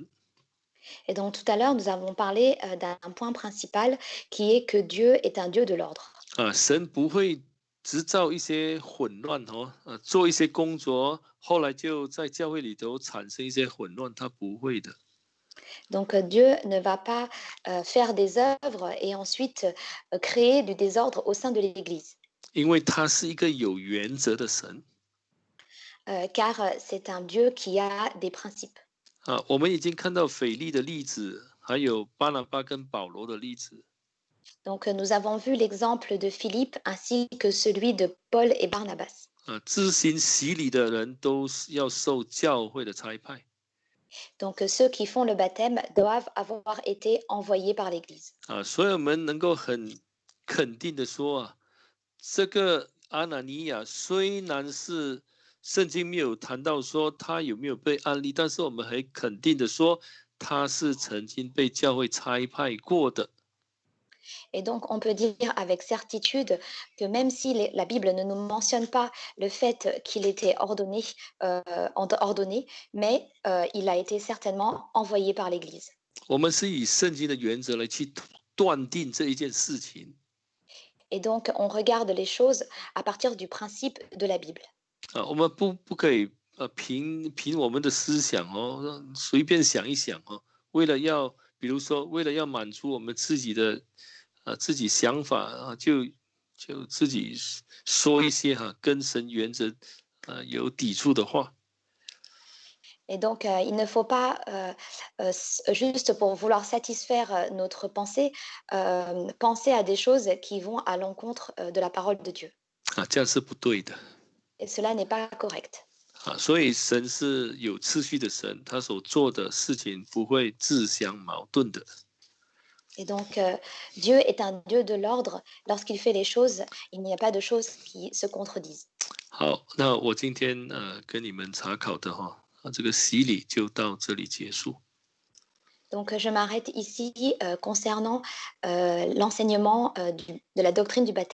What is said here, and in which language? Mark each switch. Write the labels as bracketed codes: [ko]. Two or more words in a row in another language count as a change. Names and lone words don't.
[fr] Et donc, tout à l'heure, nous avons parlé d'un point principal qui est que Dieu est un Dieu de l'ordre. [zh] 神不会制造一些混乱做一些工作，后来就在教会里头产生一些混乱，他不会的。 [fr] Donc, Dieu ne va pas faire des œuvres et ensuite créer du désordre au sein de l'Église. [zh] 因为他是一个有原则的神。 [fr] Car c'est un Dieu qui a des principes. [zh] 我们已经看到腓利的例子，还有巴拿巴跟保罗的例子。 [fr] Donc, nous avons vu l'exemple de Philippe ainsi que celui de Paul et Barnabas. [zh] 自行洗礼的人都要受教会的差派。 [fr] Donc, ceux qui font le baptême doivent avoir été envoyés par l'Église. [zh] 所以我们能够很肯定的说这个阿拿尼亚虽然是圣经没有谈到说他有没有被安利，但是我们很肯定的说他是曾经被教会差派过的。 [fr] Et donc, on peut dire avec certitude que même si la Bible ne nous mentionne pas le fait qu'il était ordonné, mais il a été certainement envoyé par l'Église. [zh] 我们是以圣经的原则来去断定这一件事情。 [fr] Et donc, on regarde les choses à partir du principe de la Bible. [zh] 我们不可以凭我们的思想哦，随便想一想哦，比如说为了要满足我们自己想法啊，就自己说一些跟神原则有抵触的话。 [fr] Et donc, il ne faut pas, juste pour vouloir satisfaire, notre pensée, penser à des choses qui vont à l'encontre, de la parole de Dieu. [zh] 这样是不对的。 [fr] Et cela n'est pas correct. [zh] 所以神是有次序的神，他所做的事情不会自相矛盾的。 [fr] Et donc, Dieu est un Dieu de l'ordre. Lorsqu'il fait les choses, il n'y a pas de choses qui se contredisent. [zh] 好，那我今天跟你们查考的这个洗礼就到这里结束。 [fr] Donc, je m'arrête ici, concernant, l'enseignement, de la doctrine du baptême.